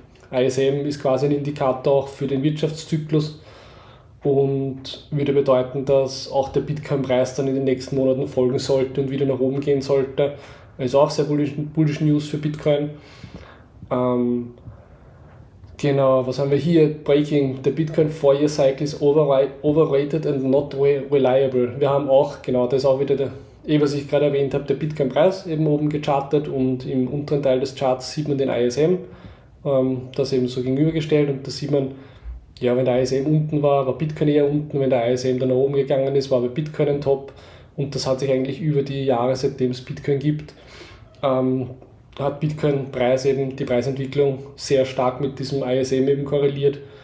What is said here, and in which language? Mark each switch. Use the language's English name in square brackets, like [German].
[German] ISM ist quasi ein Indikator auch für den Wirtschaftszyklus und würde bedeuten, dass auch der Bitcoin-Preis dann in den nächsten Monaten folgen sollte und wieder nach oben gehen sollte. Also auch sehr bullish News für Bitcoin. Genau, was haben wir hier? [English] Breaking, the Bitcoin 4-year cycle is overrated and not reliable. [German] Wir haben auch, genau, das ist auch wieder was ich gerade erwähnt habe, der Bitcoin-Preis eben oben gechartet und im unteren Teil des Charts sieht man den ISM, das eben so gegenübergestellt und da sieht man, ja, wenn der ISM unten war Bitcoin eher unten, wenn der ISM dann nach oben gegangen ist, war bei Bitcoin ein Top und das hat sich eigentlich über die Jahre, seitdem es Bitcoin gibt, hat Bitcoin-Preis eben die Preisentwicklung sehr stark mit diesem ISM eben korreliert.